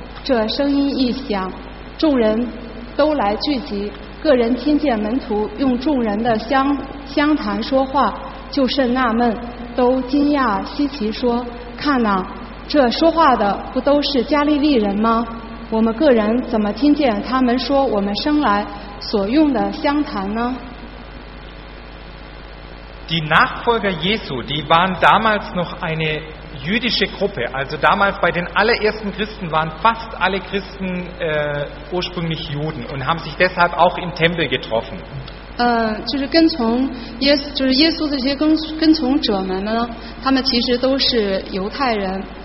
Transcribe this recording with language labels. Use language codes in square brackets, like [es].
[zh] 这声音一响，众人都来聚集，个人听见门徒用众人的相谈说话，就甚纳闷，都惊讶稀奇，说：看哪，这说话的不都是加利利人吗？我们个人怎么听见他们说我们生来所用的相谈呢？ [de] Die Nachfolger Jesu, die waren damals noch eine jüdische Gruppe. Also damals bei den allerersten Christen waren fast alle Christen ursprünglich Juden und haben sich deshalb auch im Tempel getroffen. [zh] 就是跟从耶稣，就是耶稣这些跟从者们呢，他们其实都是犹太人。